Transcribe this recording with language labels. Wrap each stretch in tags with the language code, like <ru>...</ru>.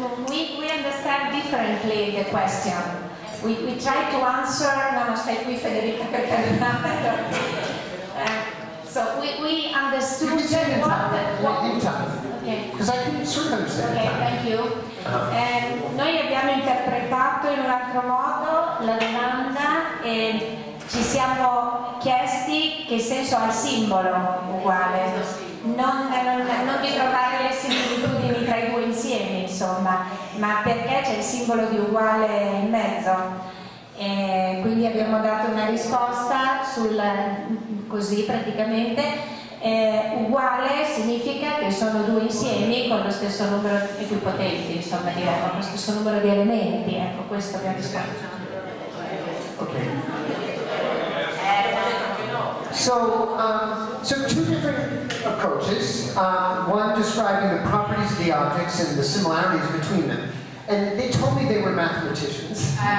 <en>We understand differently the question. We try to answer, no,</en> <it>stai qui Federica per carità.</it> <en>So we understood what okay. Because I couldn't sort of understand. Okay, thank you.</en> <it>Noi abbiamo interpretato in un altro modo la domanda e ci siamo chiesti che senso ha il simbolo uguale. Non di trovare le similitudini tra i due insiemi, insomma, ma perché c'è il simbolo di uguale in mezzo. E quindi abbiamo dato una risposta così praticamente. Uguale significa che sono due insiemi con lo stesso numero equipotenti, insomma, con lo stesso numero di elementi. Ecco, questo abbiamo risposto.</it> <en>Okay. So two different approaches. One describing the properties of the objects and the similarities between them. And they told me they were mathematicians.</en>